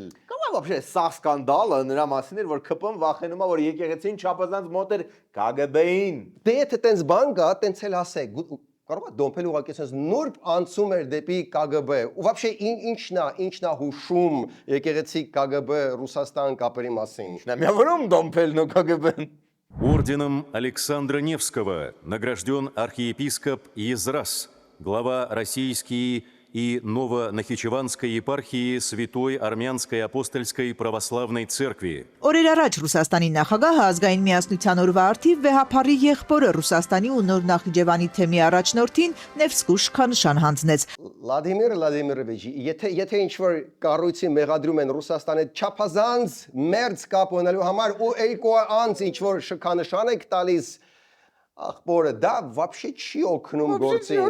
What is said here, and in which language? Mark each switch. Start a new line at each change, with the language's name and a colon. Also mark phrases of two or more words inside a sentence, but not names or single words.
Armenian: Կամ вообще սա սկանդալը նրա մասին էր, որ ԿՊ-ն վախենում է, որ եկեղեցին չափազանց մոտ էր KGB-ին։ Դե եթե տես բան կա, տենց էլ ասեք, կարող է դոմփել ուղղակի ասես նուրբ անցում էր դեպի KGB։ Ու вообще ինչնա հուշում եկեղեցի KGB Ռուսաստան կապերի մասին։ Նա միավորում դոմփելն ու KGB-ն։
Russian: Орденом Александра Невского награжден архиепископ Езрас, глава Российской и Новонахичеванской епархии Святой Армянской апостольской православной церкви.
Armenian: Օրեր առաջ Ռուսաստանի նախագահը ազգային միասնության օրվա արդիվ վեհափարի եղբորը Ռուսաստանի ու Նոր Նախիջևանի թեմի առաջնորդին Նևսկու շքանշան հանձնեց։ Վլադիմիր Վլադիմիրովիչ, եթե ինչ-որ կառույցի մեղադրում են Ռուսաստանի չափազանց մերձ կապ ունելու համար ու երկու անց ինչ-որ շքանշան եք տալիս, ախպորը դա вообще չի օգնում գործին։